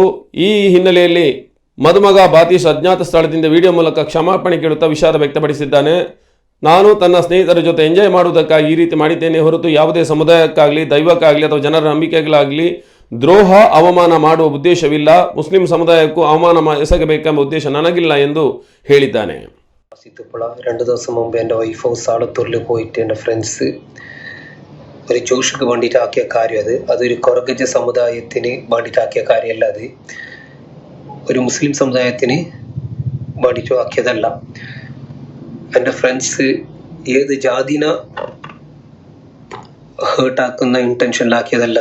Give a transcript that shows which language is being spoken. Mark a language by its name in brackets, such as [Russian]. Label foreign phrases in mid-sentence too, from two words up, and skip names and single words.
[Kannada] ಈ ಹಿನ್ನೆಲೆಯಲ್ಲಿ ಮದುಮಗ ಬಾತೀಶ್ ಅಜ್ಞಾತ ಸ್ಥಳದಿಂದ ವಿಡಿಯೋ ಮೂಲಕ ಕ್ಷಮಾಪಣೆ ಕೇಳುತ್ತಾ ವಿಷಾದ ವ್ಯಕ್ತಪಡಿಸಿದ್ದಾನೆ. ನಾನು ತನ್ನ ಸ್ನೇಹಿತರ ಜೊತೆ ಎಂಜಾಯ್ ಮಾಡುವುದಕ್ಕಾಗಿ ಈ ರೀತಿ ಮಾಡಿದ್ದೇನೆ ಹೊರತು ಯಾವುದೇ ಸಮುದಾಯಕ್ಕಾಗಲಿ ದೈವಕ್ಕಾಗಲಿ ಅಥವಾ ಜನರ ನಂಬಿಕೆಗಳಾಗಲಿ ದ್ರೋಹ ಅವಮಾನ ಮಾಡುವ ಉದ್ದೇಶವಿಲ್ಲ. ಮುಸ್ಲಿಂ ಸಮುದಾಯಕ್ಕೂ ಅವಮಾನ ಎಸಗಬೇಕೆಂಬ ಉದ್ದೇಶ ನನಗಿಲ್ಲ ಎಂದು ಹೇಳಿದ್ದಾನೆ. [Malayalam] 2 ദിവസം മുമ്പ് എൻ്റെ [English] wife house [Malayalam] സാലത്തൂരിൽ പോയിട്ട് എൻ്റെ ഫ്രണ്ട്സ് ഒരു ജോഷിക്ക് വേണ്ടിയിട്ടാക്കിയ കാര്യം അതൊരു കൊറഗജ സമുദായത്തിന് വേണ്ടിയിട്ടാക്കിയ കാര്യമല്ല. അത് ഒരു മുസ്ലിം സമുദായത്തിന് വേണ്ടിയിട്ട് ആക്കിയതല്ല. എൻ്റെ ഫ്രണ്ട്സ് ഏത് ജാതിനെ ഹേർട്ടാക്കുന്ന ഇൻറ്റൻഷനിലാക്കിയതല്ല.